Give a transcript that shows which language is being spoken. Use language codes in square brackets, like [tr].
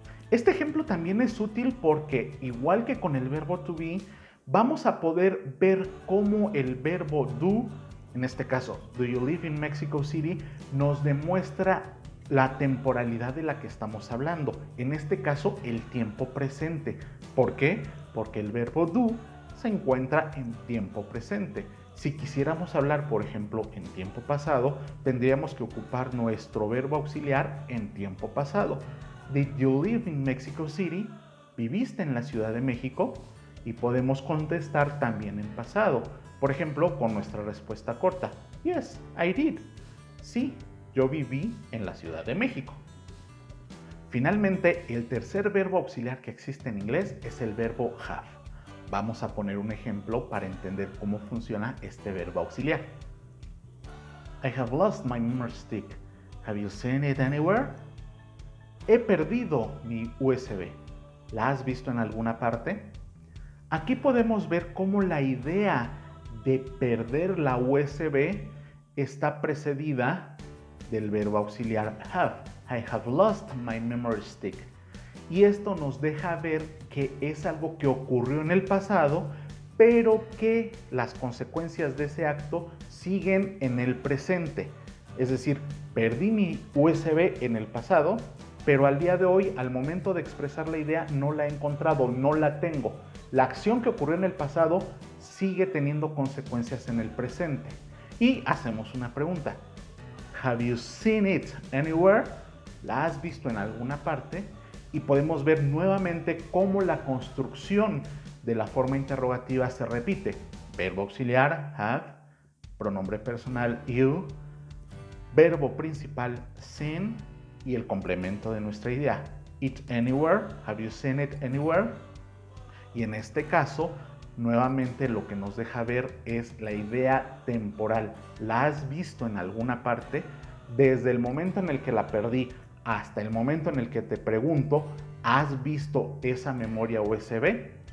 [es] Este ejemplo también es útil porque, igual que con el verbo to be, vamos a poder ver cómo el verbo do, en este caso, [en] do you live in Mexico City, [es] nos demuestra la temporalidad de la que estamos hablando. En este caso, el tiempo presente. ¿Por qué? Porque el verbo do se encuentra en tiempo presente. Si quisiéramos hablar, por ejemplo, en tiempo pasado, tendríamos que ocupar nuestro verbo auxiliar en tiempo pasado. [en] Did you live in Mexico City? [es] ¿Viviste en la Ciudad de México? Y podemos contestar también en pasado. Por ejemplo, con nuestra respuesta corta. [en] Yes, I did. [es] Sí, yo viví en la Ciudad de México. Finalmente, el tercer verbo auxiliar que existe en inglés es el verbo have. Vamos a poner un ejemplo para entender cómo funciona este verbo auxiliar. [en] I have lost my memory stick. Have you seen it anywhere? [es] He perdido mi USB. ¿La has visto en alguna parte? Aquí podemos ver cómo la idea de perder la USB está precedida del verbo auxiliar have. [en] I have lost my memory stick. [es] Y esto nos deja ver que es algo que ocurrió en el pasado, pero que las consecuencias de ese acto siguen en el presente. Es decir, perdí mi USB en el pasado, pero al día de hoy, al momento de expresar la idea, no la he encontrado, no la tengo. La acción que ocurrió en el pasado sigue teniendo consecuencias en el presente. Y hacemos una pregunta. [en] Have you seen it anywhere? [es] ¿La has visto en alguna parte? Y podemos ver nuevamente cómo la construcción de la forma interrogativa se repite. Verbo auxiliar, have, pronombre personal, you, verbo principal, seen, y el complemento de nuestra idea. [en] It anywhere, have you seen it anywhere? [es] Y en este caso, nuevamente lo que nos deja ver es la idea temporal. ¿La has visto en alguna parte? Desde el momento en el que la perdí hasta el momento en el que te pregunto, ¿has visto esa memoria USB?